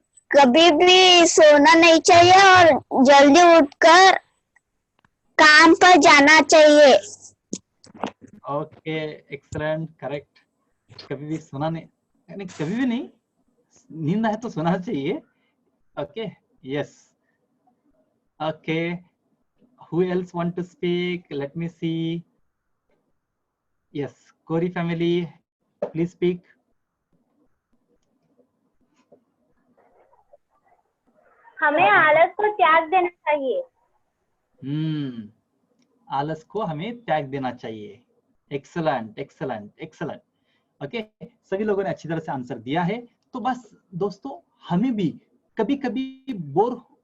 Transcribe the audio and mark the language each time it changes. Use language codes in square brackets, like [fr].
[hi] कभी भी सोना नहीं चाहिए और जल्दी उठकर काम पर जाना चाहिए। [en] Okay, excellent, correct. [hi] कभी भी सोना नहीं, कभी भी नहीं, नींद है तो सोना चाहिए। [en] Okay, yes. Okay, who else want to speak? Let me see. Yes, Kori family, please speak. [hi] हमें आलस को त्याग देना चाहिए। आलस को हमें त्याग देना चाहिए। [en] Excellent, excellent, excellent. [hi] ओके, सभी लोगों ने अच्छी तरह से आंसर दिया है। तो बस दोस्तों, हमें भी कभी कभी बोर